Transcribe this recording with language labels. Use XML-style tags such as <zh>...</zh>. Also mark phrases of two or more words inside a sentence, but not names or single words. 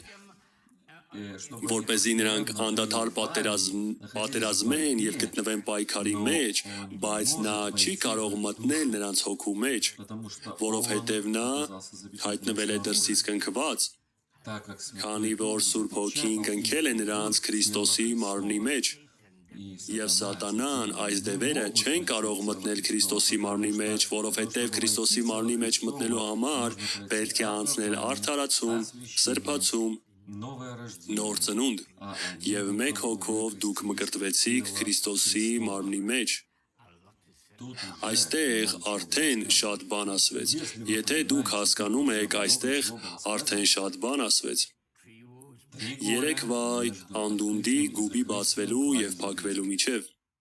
<ru>чтобы</ru> <hy>որպեսզի նրանք անդադար պատերազմեն եւ գտնվեն պայքարի մեջ, բայց նա չի կարող մտնել նրանց հոգու մեջ,</hy> <ru>потому что</ru> <hy>որովհետև նա հայտնվել է դրսից կնքված,</hy> <ru>так как Святой</ru> <hy>քանի որ Սուրբ Հոգին կնքել է նրանց Քրիստոսի մարմնի մեջ,</hy> <ru>и</ru> <hy>եւ Սատանան այս դևերը չեն կարող մտնել Քրիստոսի մարմնի մեջ, որովհետև Քրիստոսի մարմնի մեջ մտնելու համար պետք է անցնել արդարացում, սրբացում,</hy> <ru>новое рождение,</ru> <hy>նոր ծնունդ, եւ մեկ հոգով դուք մկրտվեցիք Քրիստոսի մարմնի մեջ։ Այստեղ արդեն շատ բան ասվեց։ Եթե դուք հասկանում եք, այստեղ արդեն շատ բան ասվեց։ 3 վայ անդունդի գուբի բացվելու եւ փակվելու միջև։</hy>